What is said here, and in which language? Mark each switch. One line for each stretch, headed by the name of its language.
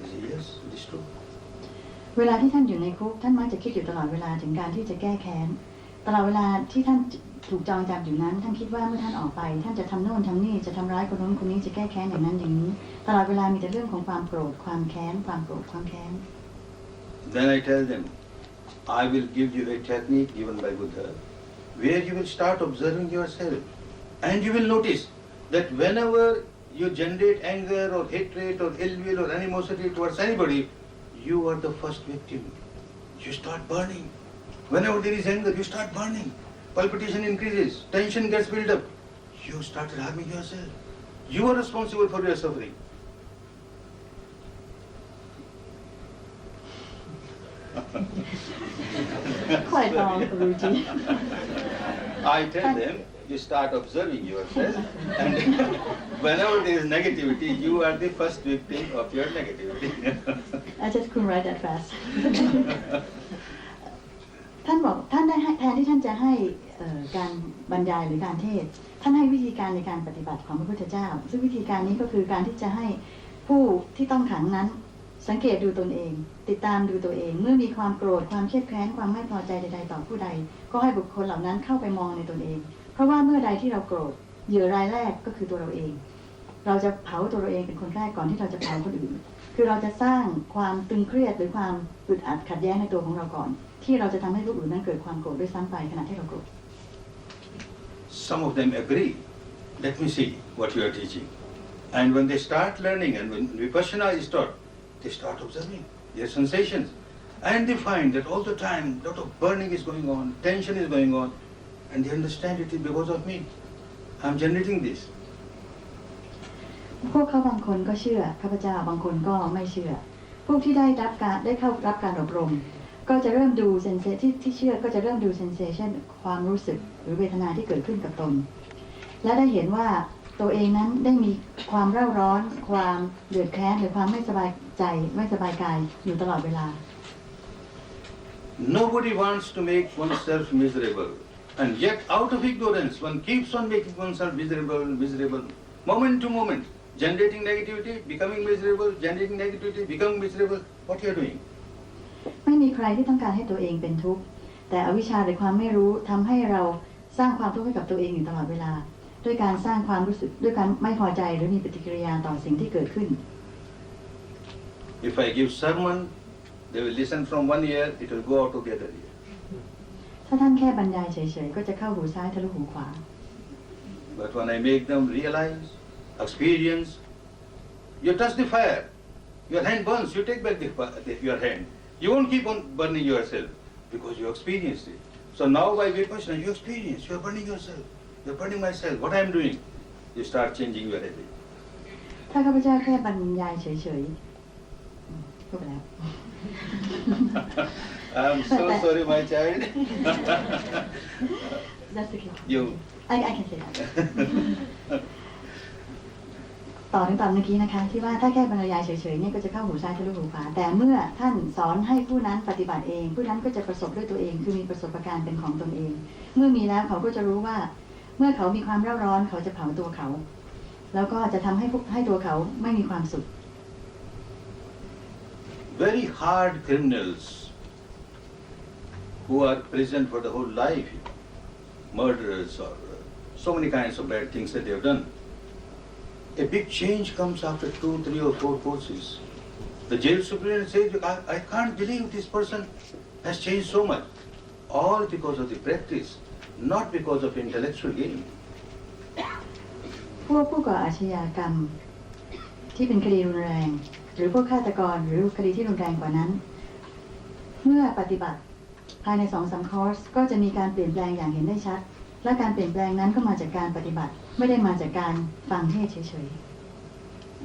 English: Yes, it is true.
Thai: เวลาที่ท่านอยู่ในคุกท่านมักจะคิดอยู่ตลอดเวลาถึงการที่จะแก้แค้นตลอดเวลาที่ท่านถูกจองจำอยู่นั้นท่านคิดว่าเมื่อท่านออกไปท่านจะทำโน่นทำนี่จะทำร้ายคนโน้นคนนี้จะแก้แค้นอย่างนั้นอย่างนี้ตลอดเวลามีแต่เรื่องของความโกรธความแค้นความโกรธความแค้น
English: Then I tell them, I will give you a technique given by Buddha, where you will start observing yourself, and you will notice that whenever you generate anger or hatred or ill will or animosity towards anybody, you are the first victim. You start burning. Whenever there is anger, you start burning. Palpitation increases, tension gets built up. You started harming yourself. You are responsible for your suffering. Quite long, Guruji. I tell them, you start observing yourself, and whenever there is negativity, you are the first victim of your negativity. I just couldn't write that fast.
Thai: ท่านบอกท่านได้แทนที่ท่านจะให้การบรรยายหรือการเทศน์ท่านให้วิธีการในการปฏิบัติของพระพุทธเจ้าซึ่งวิธีการนี้ก็คือการที่จะให้ผู้ที่ต้องขังนั้นสังเกตดูตนเองติดตามดูตัวเองเมื่อมีความโกรธความเครียดแค้นความไม่พอใจใดๆต่อผู้ใดก็ให้บุคคลเหล่านั้นเข้าไปมองในตนเองเพราะว่าเมื่อใดที่เราโกรธเหยื่อรายแรกก็คือตัวเราเอง เราจะเผาตัวเราเองเป็นคนแรกก่อนที่เราจะเผาคนอื่นคือเราจะสร้างความตึงเครียดหรือความอึดอัดขัดแย้งในตัวของเราก่อนที่เราจะทำให้ผู้อื่นนั้นเกิดความโกรธด้วยซ้ำไปขณะที่เราโกรธ
English: Some of them agree. Let me see what you are teaching. And when they start learning and when Vipassana is taught, they start observing their sensations. And they find that all the time a lot of burning is going on, tension is going on, and they understand it is because of me. I am generating this.
Thai: พวกเขาบางคนก็เชื่อข้าพเจ้าบางคนก็ไม่เชื่อพวกที่ได้เข้ารับการอบรมก็จะเริ่มดูเซนเซที่เชื่อก็จะเริ่มดูเซนเซชันความรู้สึกหรือเวทนาที่เกิดขึ้นกับตนและได้เห็นว่าตัวเองนั้นได้มีความเร่าร้อนความเดือดแค้นหรือความไม่สบายใจไม่สบายกายอยู่ตลอดเวลา
English: Nobody wants to make oneself miserable, and yet out of ignorance one keeps on making oneself miserable, moment to moment, generating negativity, becoming miserable, generating negativity, becoming miserable. What you are doing?
Thai: ไม่มีใครที่ต้องการให้ตัวเองเป็นทุกข์แต่อวิชชาหรือความไม่รู้ทำให้เราสร้างความทุกข์ให้กับตัวเองอยู่ตลอดเวลาด้วยการสร้างความรู้สึกด้วยการไม่พอใจหรือมีปฏิกิริยาต่อสิ่งที่เกิดขึ้น
English: If I give sermon, they will listen from one ear, it will go out of the other ear.
Thai: ถ้าท่านแค่บรรยายเฉยๆก็จะเข้าหูซ้ายทะลุหูขวา
English: But when I make them realize, experience, you touch the fire, your hand burns, you take back your hand. You won't keep on burning yourself because you experienced it. So now by Vipassana, you experience, you are burning yourself, you are burning myself. What I am doing? You start changing your habit.
Thai: ถ้าข้าพเจ้าแค่บรรยายเฉยๆพูดไปแล้ว
English: I'm so sorry, my child. That's okay. You. I can say that.
Thai: ต่อถึงตอนเมื่อกี้นะคะที่ว่าถ้าแค่บรรยายเฉยๆเนี่ยก็จะเข้าหูซ้ายทะลุหูขวาแต่เมื่อท่านสอนให้ผู้นั้นปฏิบัติเองผู้นั้นก็จะประสบด้วยตัวเองคือมีประสบการณ์เป็นของตนเองเมื่อมีแล้วเขาก็จะรู้ว่าเมื่อเขามีความเร่าร้อนเขาจะเผาตัวเขาแล้วก็จะทำให้ตัวเขาไม่มีความสุข
English: Very hard criminals who are present for the whole life, murderers or so many kinds of bad things that they have done. A big change comes after 2, 3 or 4 courses. The jail superintendent says, I can't believe this person has changed so much. All because of the practice, not because of intellectual gain.
Thai: พวกผู้ก่ออาชญากรรมที่เป็นคดีรุนแรง หรือพวกฆาตกรหรือคดีที่รุนแรงกว่านั้น เมื่อปฏิบัติภายใน 2-3 คอร์สก็จะมีการเปลี่ยนแปลงอย่างเห็นได้ชัดและการเปลี่ยนแปลงนั้นก็มาจากการปฏิบัติไม่ได้มาจากการฟังเทศเฉยๆ